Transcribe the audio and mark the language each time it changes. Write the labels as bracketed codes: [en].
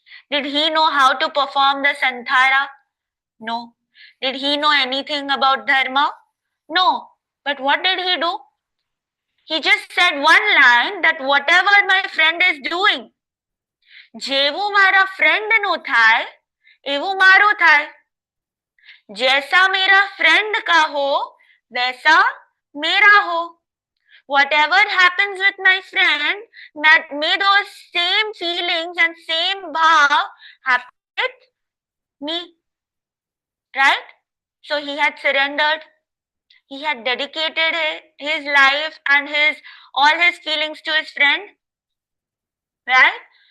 [en] Did he know how to perform the Santhara? No. Did he know anything about Dharma? No. But what did he do? He just said one line that whatever my friend is doing, [gu] જેવું મારા ફ્રેન્ડનું થાય એવું મારું થાય. [hi] जैसा मेरा friend का हो वैसा मेरा हो. [en] Whatever happens with my friend, may those same feelings and same bhav happen with me. Right? So he had surrendered. He had dedicated his life and all his feelings to his friend. Right?